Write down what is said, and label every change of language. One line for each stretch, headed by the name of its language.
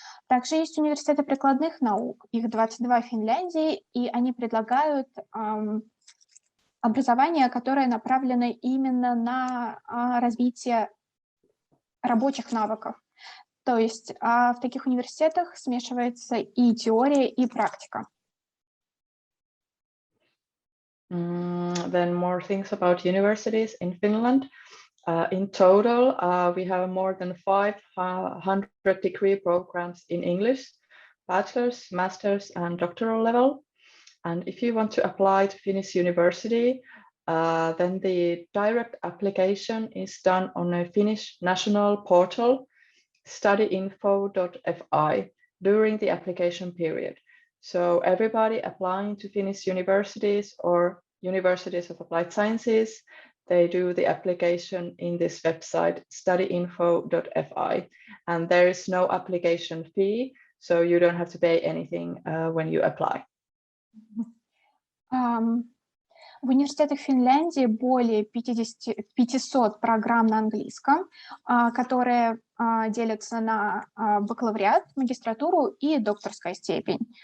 Russian: Также есть университеты прикладных наук, их 22 в Финляндии, и они предлагают образование, которое направлено именно на развитие рабочих навыков. То есть в таких университетах смешивается и теория, и практика.
English: Then more things about universities in Finland. In total, we have more than 500 degree programs in English, bachelor's, master's, and doctoral level. And if you want to apply to Finnish university, then the direct application is done on a Finnish national portal, studyinfo.fi, during the application period. So everybody applying to Finnish universities or universities of applied sciences, they do the application in this website, studyinfo.fi, and there is no application fee, so you don't have to pay anything when you apply.
Russian: В университетах Финляндии более 500 программ на английском, которые делятся на бакалавриат, магистратуру и докторская степень.